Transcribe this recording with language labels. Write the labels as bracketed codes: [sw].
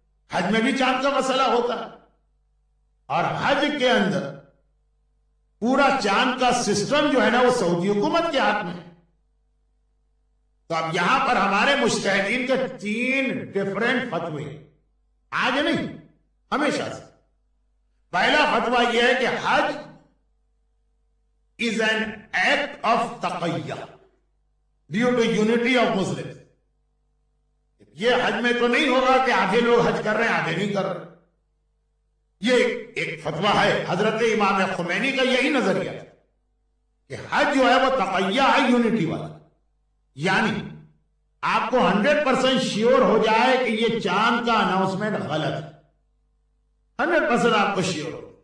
[ur] حج میں بھی چاند کا مسئلہ ہوتا ہے، اور حج کے اندر پورا چاند کا سسٹم جو ہے نا وہ سعودی حکومت کے ہاتھ میں. تو اب یہاں پر ہمارے مجتہدین کے 3 ڈیفرنٹ فتوے، آج نہیں ہمیشہ سے. پہلا فتویٰ یہ ہے کہ [en] حج is an act of تقیہ due to unity of Muslims. [ur] یہ حج میں تو نہیں ہوگا کہ آدھے لوگ حج کر رہے ہیں آدھے نہیں کر رہے. یہ ایک فتویٰ ہے حضرت امام خمینی کا، یہی نظریہ ہے کہ حج جو ہے وہ تقیہ ہے، یونٹی والا. یعنی آپ کو 100% شیور ہو جائے کہ یہ چاند کا اناؤنسمنٹ غلط ہے، 100% آپ کو شیور ہو.